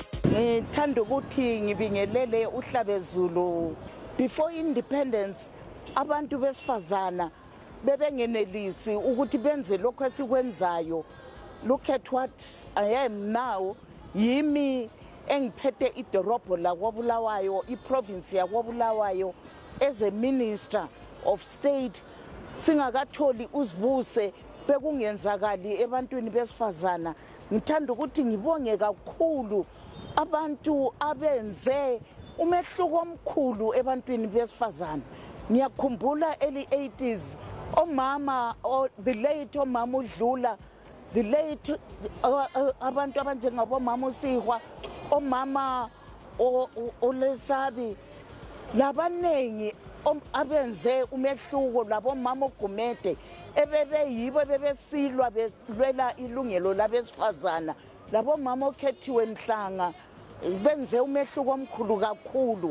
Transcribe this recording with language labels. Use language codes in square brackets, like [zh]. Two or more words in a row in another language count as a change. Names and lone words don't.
[nd] Ngithanda ukuthi ngibingelele uhlabezulu. [en] Before independence, [nd] abantu besifazana bebengenelisi ukuthi benze lokho esikwenzayo. [en] Look at what I am now. [nd] Yimi engiphethe idorobho la kwaBulawayo, iprovince ya kwaBulawayo [en] as a minister of state. [nd] Singakatholi uzibuse bekungenzakali ebantwini besifazana. Ngithanda ukuthi ngibonge kakhulu abantu abenze umehluko omkhulu ebantwini besifazana. Ngiyakhumbula [en] early 80s [nd] omama [en] the late [nd] omama uDlula, [en] the late [nd] abantu abanjengabo mama uSihwa, omama uLesabi, labanengi abenze umehluko, labo mama uGumede ebebeyibo bebesilwa belwela ilungelo labesifazana, labo mama okhethiwe Mhlanga benze umehluko omkhulu kakhulu.